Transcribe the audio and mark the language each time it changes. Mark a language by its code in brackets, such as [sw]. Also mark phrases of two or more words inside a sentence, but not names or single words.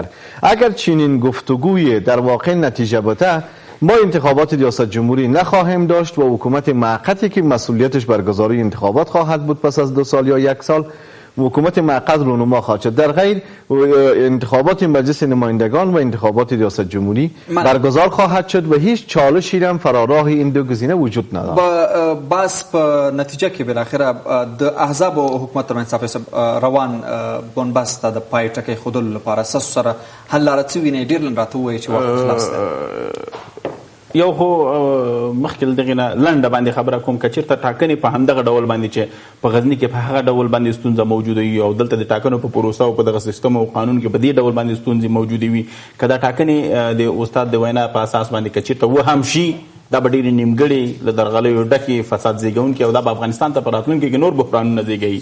[fa] اگر چنین گفتگوی در واقع نتیجه بده ما انتخابات ریاست جمهوری نخواهیم داشت و حکومت موقتی که مسئولیتش برگزاری انتخابات خواهد بود پس از 2 سال یا 1 سال حکومت موقت رونما خواهد شد. در غیر انتخابات مجلس نمایندگان و انتخابات ریاست جمهوری برگزار خواهد شد و هیچ چالشی هم فراراه این دو گزینه وجود ندارد. [ps] با بس په نتیجه کې بالاخره د احزاب او حکومت ترمنځ روان بنبست د پای ټکی خودلو لپاره اساس سره حل لاره څه ویني ډیر لن راته وایي چې وخت خلاص دی. یو خو مخکې دغه نه لنډه باندې خبره کوم که چېرته ټاکنې په همدغه ډول باندې چې په غزني کې په هغه ډول باندې ستونزه موجوده وي او دلته د ټاکنو په پروسه او په دغه سیستم او قانون کې په دې ډول باندې ستونزې موجودې وي، که دا ټاکنې د استاد د وینا په اساس باندې که چېرته و هم شي دا به ډېرې نیمګړې له درغلیو ډکې فساد زېږونکي او دا به افغانستان ته په راتلونکي کې نور بحرانونه زېږوي.